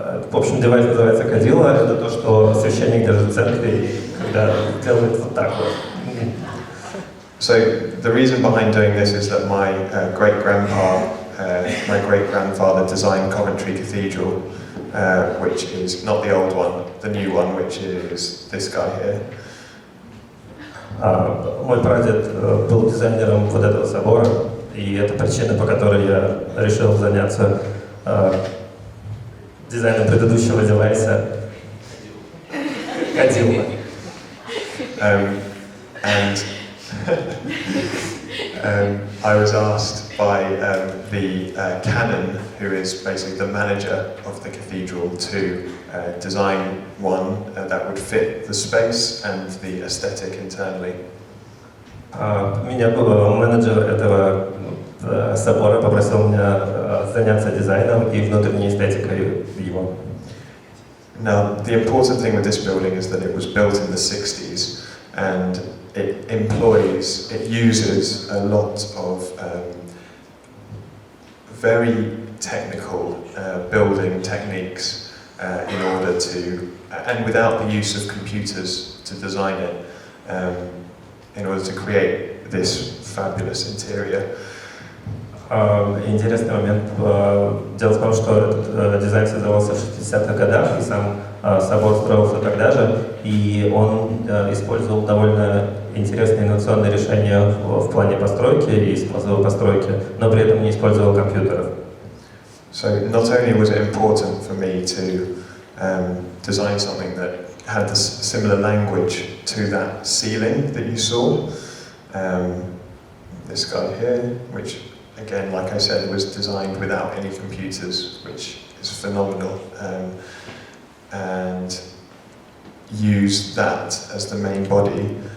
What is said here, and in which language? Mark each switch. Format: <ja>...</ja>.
<ru>В общем, девайс называется кадила. Это то, что священник держит в церкви, когда делает вот так вот.</ru> <en>So the reason behind doing this is that my great-grandfather designed Coventry Cathedral, which is not the old one, the new one, which is this guy here.</en> <ru>Мой прадед был дизайнером вот этого собора, и это причина, по которой я решил заняться дизайном предыдущего девайса кодила.</ru> <en>And I was asked by the canon, who is basically the manager of the cathedral, to design one that would fit the space and the aesthetic internally.</en> <ru>Меня менеджер этого собора попросил меня заняться дизайном и внутренней эстетикой его.</ru> <en>Now, the important thing with this building is that it was built in the 60s, and it uses a lot of very technical building techniques in order to, and without the use of computers to design it, in order to create this fabulous interior.</en> <ru>Интересный момент. Дело в том, что этот дизайн создавался в 60-х годах, и сам собор строился тогда же, и он использовал довольно интересные инновационные решения в плане постройки и способа постройки, но при этом не использовал компьютеров.</ru> <en>So not only was it important for me to design something that had the similar language to that ceiling that you saw, this guy here, which again, like I said, was designed without any computers, which is phenomenal, and use that as the main body.</en>